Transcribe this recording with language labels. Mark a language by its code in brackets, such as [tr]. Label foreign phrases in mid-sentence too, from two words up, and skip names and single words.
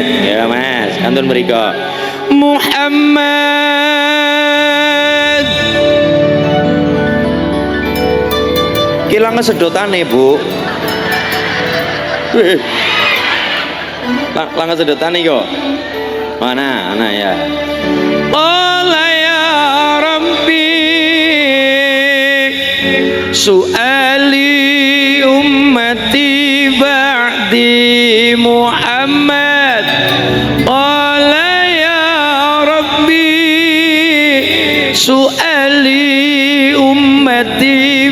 [jv] Ya Mas, kantun mriko. Muhammad. Kilang sedotane, Bu. Lang sedotane kok. Mana ya. [ar] قال يا رب سؤالي أمتي بعد محمد. قال يا رب سؤالي أمتي